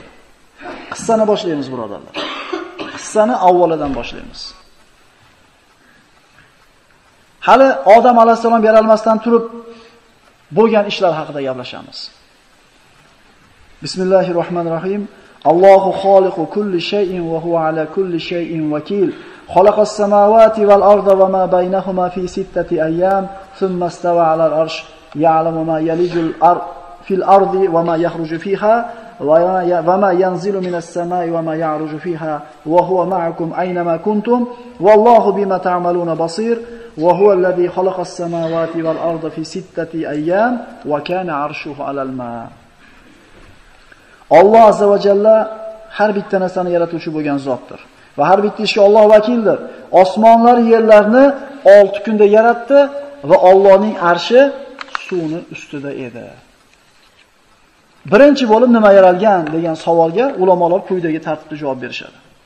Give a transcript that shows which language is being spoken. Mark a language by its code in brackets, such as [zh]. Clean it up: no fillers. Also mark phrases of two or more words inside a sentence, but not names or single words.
[uz] Qissani boshlaymiz birodarlar. Qissani avvalidan boshlaymiz. Hali Odam alayhisalom yaralmasdan turib bo'lgan ishlar haqida gaplashamiz. Bismillahirrohmanirrohim. [ar] الله خالق كل شيء وهو على كل شيء وكيل. خلق السماوات والأرض وما بينهما في ستة أيام ثم استوى على العرش يعلم ما يلج في الأرض وما يخرج فيها وما ينزل من السماء وما يعرج فيها وهو معكم أين ما كنتم والله بما تعملون بصير وهو الذي خلق السماوات والأرض في ستة أيام وكان عرشه على الماء. [uz] Alloh azza va jalla har bitta narsani yaratuvchi bo'lgan zotdir va har bitta ishga Alloh vakildir. Osmonlar yerlarni 6 kunda yaratdi va Allohning arshi suvning ustida edi. Birinchi bo'lib nima yaralgan degan savolga ulamolar quyidagi tartibda javob berishadi.